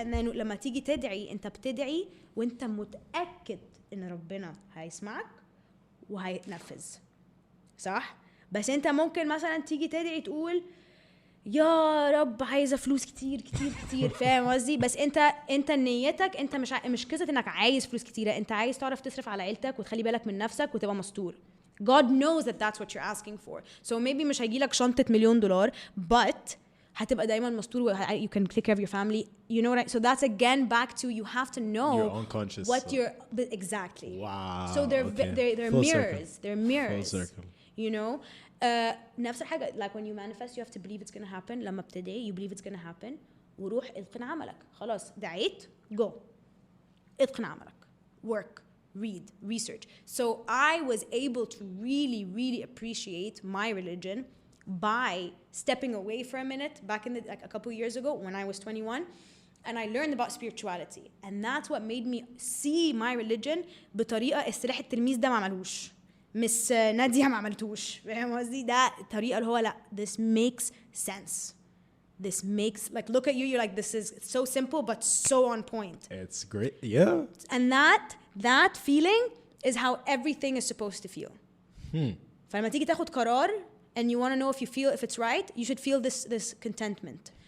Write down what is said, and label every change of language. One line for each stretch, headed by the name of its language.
Arabic: And then لما تيجي تدعي انت بتدعي وانت متأكد ان ربنا هيسمعك وهينفذ صح؟ بس انت ممكن مثلا تيجي تدعي تقول يا رب عايزه فلوس كتير كتير كتير فاهم قصدي؟ بس انت نيتك انت مش قصه انك عايز فلوس كتيره، انت عايز تعرف تصرف على عيلتك وتخلي بالك من نفسك وتبقى مستور.
English: God knows that that's what you're asking for. So maybe
Arabic: مش هيجيلك شنطه $1,000,000
English: but
Arabic: هتبقى دايما مستور.
English: You can take care of your family. You know what I, so that's again back to you have to know you're unconscious what you're exactly. Wow. So they're okay. they're Full mirrors. circle. They're mirrors. Full circle. You know.
Arabic: نفس الحاجة
English: like when you manifest you have to believe it's gonna happen.
Arabic: لما بتدعي
English: you believe it's gonna happen
Arabic: وروح اتقن عملك. خلاص دعيت
English: go
Arabic: اتقن عملك.
English: Work, read, research. So I was able to really appreciate my religion by stepping away for a minute back in the, like a couple years ago when I was 21 and I learned about spirituality and that's what made me see my religion
Arabic: بطريقة السلاح التلميذ ده ما عملوش. مس نادية ما عملتوش فاهم قصدي؟ ده الطريقة اللي هو لا
English: this makes sense. This makes like look at you you're like this is so simple but so on point. It's great. Yeah. And that feeling is how everything is supposed to feel.
Arabic: فلما تيجي تاخد قرار
English: and you want to know if it's right you should feel this contentment.